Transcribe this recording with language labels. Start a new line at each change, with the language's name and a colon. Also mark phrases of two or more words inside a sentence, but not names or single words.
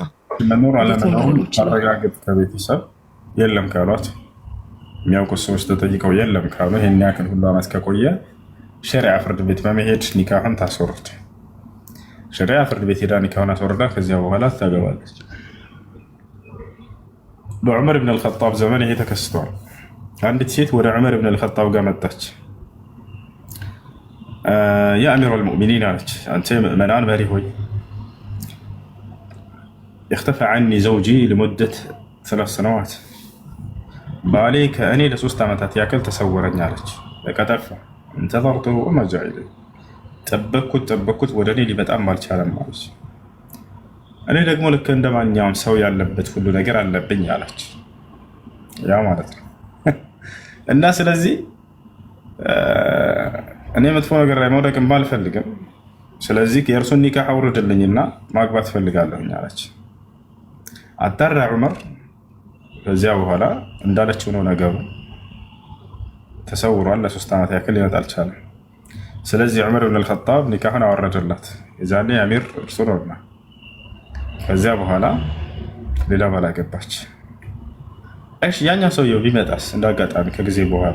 Amharic: መኖር አለመኖሩን ማረጋገጥ ከቤተሰብ የለም ካሏት የሚያውቁት ሰዎች ተጠይቀው የለም ካሉ ይሄን ያክል ሁሉ ዓመት ከቆየ ሸሪዓ ፍርድ ቤት በመሄድ ኒካሁን ታስወርድ። ሸሪዓ ፍርድ ቤት ሄዳ ኒካሁን አስወርዳ ከዚያ በኋላ ታገባለች። በዑመር ብን አልኸጣብ ዘመን ይሄ ተከስቷል። አንዲት ሴት ወደ ዑመር ብን አልኸጣብ ጋር መጣች።
Arabic: يا أمير المؤمنين
Amharic: አለች፣ አንተ ምእመናን መሪ ሆይ
Arabic: اختفى عني زوجي لمدة 3 سنوات
Amharic: ባሌ ከእኔ ለ3 ዓመታት ያክል ተሰወረኝ አለች። በቃ ጠፋ።
Arabic: انتظرته وما جاء إلي
Amharic: ጠበቅኩት ወደ እኔ ሊመጣም አልቻለም አለች። እኔ ደግሞ ልክ እንደማንኛውም ሰው ያለበት ሁሉ ነገር አለብኝ አለች። ያ ማለት ነው እና ስለዚህ እኔ መጥፎ ነገር ላይ መውደቅም ባልፈልግም ስለዚህ የእርሱን ኒካህ አውርድልኝና ማግባት ፈልጋለሁኝ አለች። አጣራ ዑመር። ከዚያ በኋላ እንዳለችው ነው ነገሩ። ተሰውሯል፣ ለ3 ዓመት ያክል ሊመጣ አልቻለም። ስለዚህ ዑመር ብን አልኸጣብ ኒካሁን አወረደላት። የዛኔ አሚር እርሱ ነውና ከዚያ በኋላ ሌላ ባል አገባች። እሺ ያኛው ሰውየው ቢመጣስ እንዳጋጣሚ ከጊዜ በኋላ?